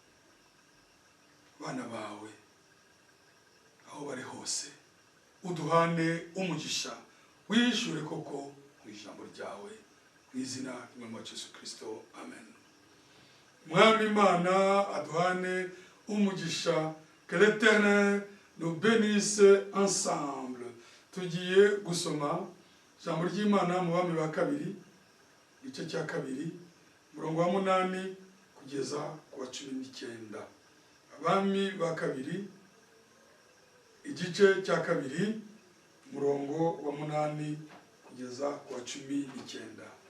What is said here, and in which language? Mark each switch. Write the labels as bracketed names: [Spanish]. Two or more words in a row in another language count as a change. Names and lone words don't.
[Kinyarwanda] Bana bawe aho bari hose uduhane umugisha, wishure koko mu ijambo ryawe mu izina ry'umwami wacu Yesu Kristo, amen. Mwami Imana aduhane umugisha. [French] Que l'Éternel nous bénisse ensemble. [Kinyarwanda] Tugiye gusoma ijambo ry'Imana mu Bami ba kabiri igice cya kabiri murongo wa 8 kugeza ku wa 19. Abami ba kabiri igice cya kabiri murongo wa 8 kugeza ku wa 19.